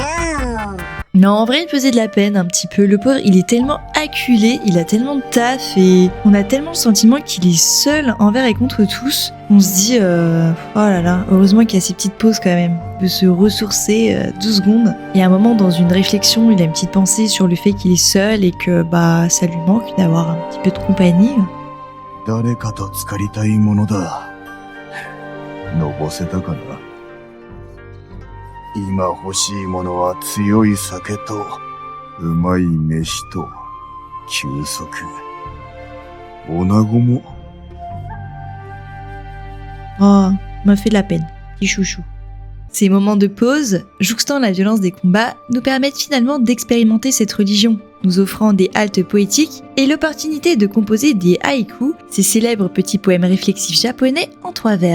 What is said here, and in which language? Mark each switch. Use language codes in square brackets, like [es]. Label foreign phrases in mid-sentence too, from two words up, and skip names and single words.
[fr] Non, en vrai, il faisait de la peine un petit peu. Le pauvre, il est tellement acculé, il a tellement de taf et on a tellement le sentiment qu'il est seul envers et contre tous. On se dit, oh là là, heureusement qu'il y a ces petites pauses quand même. Il peut se ressourcer 2 secondes. Et à un moment, dans une réflexion, il a une petite pensée sur le fait qu'il est seul et que ça lui manque d'avoir un petit peu de compagnie. [ja] 誰かと浸かりたいものだ。のぼせたかな。今欲しいものは強い酒と、うまい飯と、休息。女子も。 [fr] Oh, m'a fait de la peine, petit chouchou. Ces moments de pause, jouxtant la violence des combats, nous permettent finalement d'expérimenter cette religion, nous offrant des haltes poétiques et l'opportunité de composer des haïkus, ces célèbres petits poèmes réflexifs japonais en 3 vers.